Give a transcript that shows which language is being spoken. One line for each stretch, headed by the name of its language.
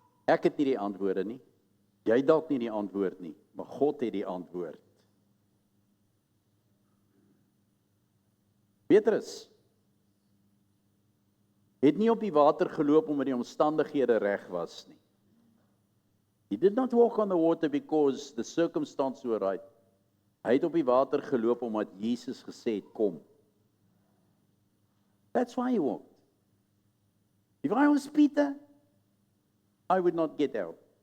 Afrikaans: Ek het nie die antwoorde nie. Jy dalk nie die antwoord nie, maar God het die antwoord. Petrus het nie op die water geloop omdat die omstandighede reg was nie.
English: He did not walk on the water because the circumstances were right.
Afrikaans: Hy het op die water geloop omdat Jesus gesê het, kom.
English: That's why he walked. If I was Peter, I would not get out.